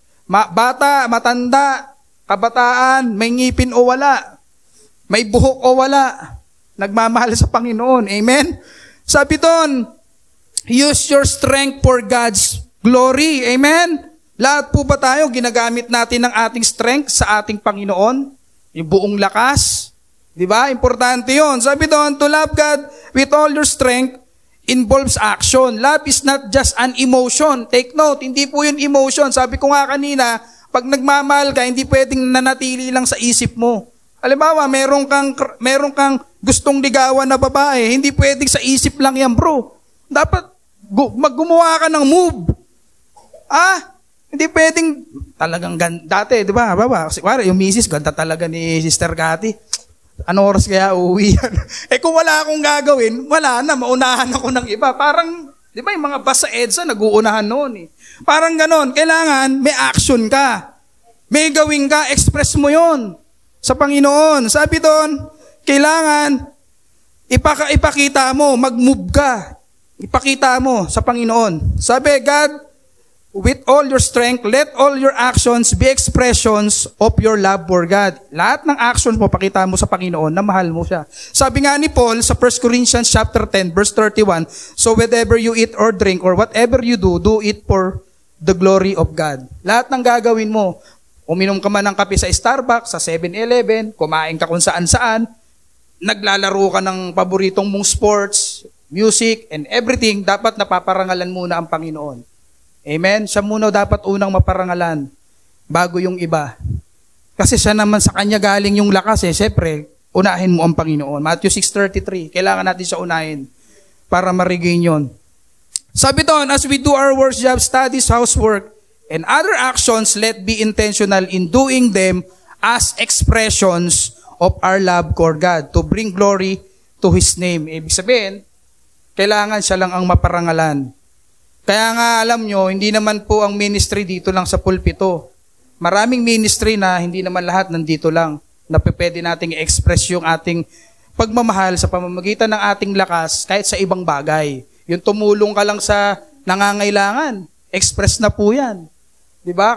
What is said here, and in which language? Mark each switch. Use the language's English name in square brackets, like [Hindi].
[Filipino] Bata, matanda, kabataan, may ngipin o wala, may buhok o wala, nagmamahal sa Panginoon. Amen? Sabi doon, [English] use your strength for God's glory. Amen? [Filipino] Lahat po ba tayo, ginagamit natin ang ating strength sa ating Panginoon? Yung buong lakas. Diba? Importante yon. Sabi doon, [English] to love God with all your strength involves action. Love is not just an emotion. Take note, [Filipino] hindi po yun emotion. Sabi ko nga kanina, pag nagmamahal ka, hindi pwedeng nanatili lang sa isip mo. Halimbawa, meron kang gustong ligawan na babae, hindi pwedeng sa isip lang yan, bro. Dapat gumawa ka ng move. Hindi pwedeng talagang dati, di ba? Kasi yung misis, ganda talaga ni Sister Cathy. Ano oras kaya uuwi yan? Kung wala akong gagawin, wala na, maunahan ako ng iba. Parang, di ba yung mga bus sa EDSA, nag-uunahan noon Parang ganon, kailangan may action ka. May gawin ka, express mo yon sa Panginoon. Sabi doon, kailangan ipakita mo, mag-move ka. Ipakita mo sa Panginoon. Sabi, [English] God, with all your strength, let all your actions be expressions of your love for God. [Filipino] Lahat ng actions mo, pakita mo sa Panginoon na mahal mo siya. Sabi nga ni Paul sa [English] 1 Corinthians chapter 10, verse 31, so whatever you eat or drink or whatever you do, do it for the glory of God. [Filipino] Lahat ng gagawin mo, uminom ka man ng kape sa Starbucks, sa 7-Eleven, kumain ka kung saan-saan, naglalaro ka ng paboritong mong sports, music, and everything, dapat napaparangalan muna ang Panginoon. Amen? Siya muna dapat unang maparangalan bago yung iba. Kasi siya naman sa kanya galing yung lakas Siyempre, unahin mo ang Panginoon. Matthew 6:33, kailangan natin siya unahin para ma-regain yun. Sabi doon, [English] as we do our work, job, studies, housework, and other actions, let be intentional in doing them as expressions of our love for God to bring glory to His name. [Filipino] Ibig sabihin, kailangan siya lang ang maparangalan. Kaya nga alam nyo, hindi naman po ang ministry dito lang sa pulpito. Maraming ministry na hindi naman lahat nandito lang na pwede nating i-express yung ating pagmamahal sa pamamagitan ng ating lakas kahit sa ibang bagay. Yung tumulong ka lang sa nangangailangan, express na po yan. Diba?